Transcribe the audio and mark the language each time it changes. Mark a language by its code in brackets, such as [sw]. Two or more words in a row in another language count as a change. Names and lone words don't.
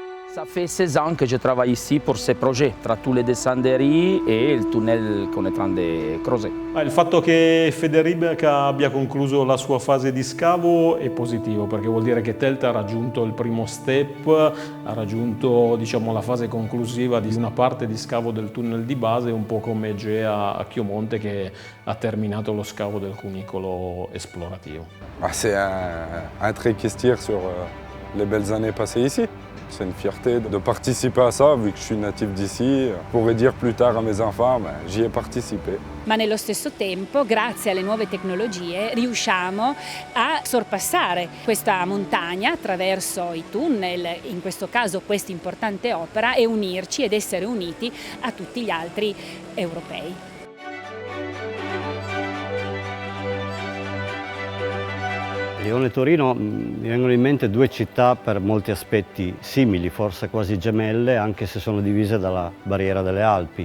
[fr] Ça fait 16 ans que je travaille ici pour ce projet, tra tous les descenderies [it] e il tunnel [fr] qu'on est en train de creuser. [it] Il fatto che Federica abbia concluso la sua fase di scavo è positivo, perché vuol dire che Telta ha raggiunto il primo step, ha raggiunto, diciamo, la fase conclusiva di una parte di scavo del tunnel di base, un po' come Egea a Chiomonte che ha terminato lo scavo del cunicolo esplorativo. [fr] C'est un trait qui se tire sur les belles années passées ici. C'est une fierté de participer à ça, vu que je suis natif d'ici. Je pourrais dire plus tard à mes enfants, j'y ai participé. [it] Ma nello stesso tempo, grazie alle nuove tecnologie, riusciamo a sorpassare questa montagna attraverso i tunnel, in questo caso questa importante opera, e unirci ed essere uniti a tutti gli altri europei. Lione e Torino mi vengono in mente due città per molti aspetti simili, forse quasi gemelle, anche se sono divise dalla barriera delle Alpi.